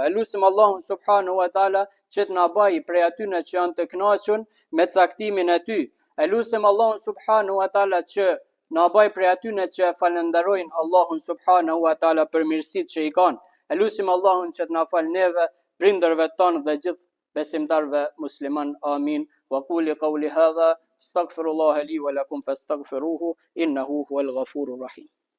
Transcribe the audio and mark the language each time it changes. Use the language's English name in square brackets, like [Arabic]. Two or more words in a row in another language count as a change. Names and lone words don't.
[Albanian] Elusim Allahun [Arabic] سبحانه وتعالى [Albanian] që të na bëjë prej atyre që janë të kënaqur me caktimin e Ty. Elusim Allahun [Arabic] سبحانه وتعالى [Albanian] që na bëjë prej atyre që falenderojnë Allahun [Arabic] سبحانه وتعالى [Albanian] për mirësitë që i kanë. Elusim Allahun që të na fal neve, prindërve tonë dhe gjithë besimtarve musliman. Amin. [Arabic] وقل قولي هذا أستغفر الله لي ولكم فاستغفروه إنه هو الغفور الرحيم.